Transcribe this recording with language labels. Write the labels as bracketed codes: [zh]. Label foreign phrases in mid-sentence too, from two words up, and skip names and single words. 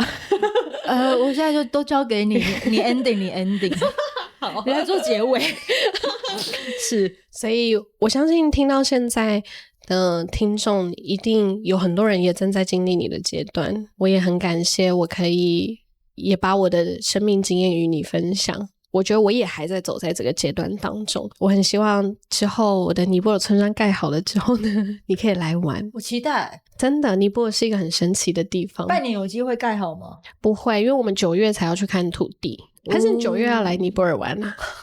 [zh] 我現在就都交給你，你 ending。好，你來做結尾。是，所以我相信聽到現在的聽眾一定有很多人也正在經歷你的階段，我也很感謝我可以也把我的生命經驗與你分享。我覺得我也還在走在這個階段當中，我很希望之後我的尼泊爾村莊蓋好了之後呢，你可以來玩。我期待，真的，尼泊爾是一個很神奇的地方。半年有機會蓋好嗎？不會，因為我們9月才要去看土地。還是你9月要來尼泊爾玩啊